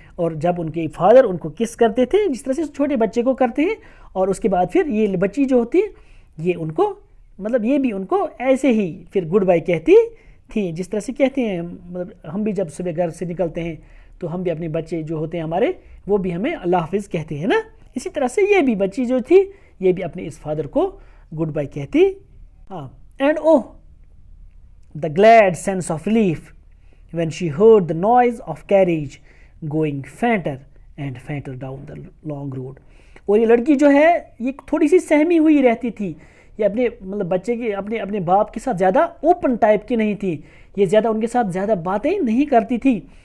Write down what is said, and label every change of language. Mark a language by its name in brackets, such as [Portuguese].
[Urdu] اور جب ان کے فادر ان کو کس کرتے تھے جس طرح سے چھوٹے بچے کو کرتے ہیں, اور اس کے بعد پھر یہ بچی جو ہوتی ہے یہ ان کو مطلب یہ بھی ان کو ایسے ہی پھر گڈ بائی کہتی تھی, جس طرح سے کہتے ہیں مطلب ہم بھی جب صبح گھر سے نکلتے ہیں تو ہم بھی اپنے بچے جو ہوتے ہیں ہمارے وہ بھی ہمیں اللہ حافظ کہتے ہیں نا. اسی طرح سے یہ بھی بچی جو تھی یہ بھی اپنے اس فادر کو گڈ بائی کہتی. ہاں. [English] And oh the glad sense of relief when she heard the noise of carriage going fainter and fainter down the long road. [Urdu] اور یہ لڑکی جو ہے یہ تھوڑی سی سہمی ہوئی رہتی تھی, یہ اپنے مطلب بچے کے اپنے باپ کے ساتھ زیادہ اوپن ٹائپ کی نہیں تھی, یہ زیادہ ان کے ساتھ زیادہ باتیں نہیں کرتی تھی.